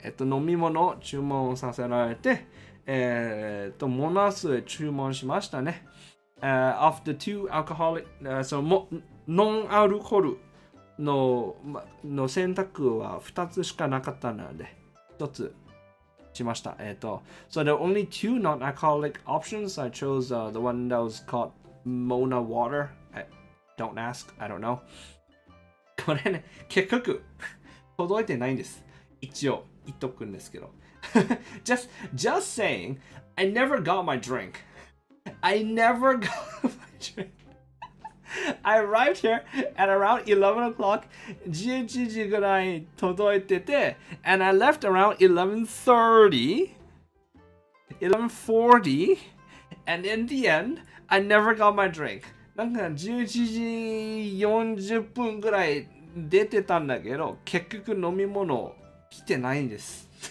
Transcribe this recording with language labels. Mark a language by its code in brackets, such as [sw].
[ja] 飲み物を注文させられて、モナスへ注文しましたね。 [en] Of the two alcoholic, [ja] ノンアルコールの選択は2つしかなかったので、1つ。しました。 [en] So there were only two non-alcoholic options. I chose the one that was called Mona Water. Don't ask, I don't know. [ja] これね、結局届いてないんです。一応言っとくんですけど。 [en] just saying, I never got my drink. I never got my drink. I arrived here at around 11 o'clock. [ja] 11時ぐらい届いてて [en] and I left around 11:30, 11:40, and in the end, I never got my drink. [ja] なんか11時40分ぐらい出てたんだけど、結局飲み物来てないんです。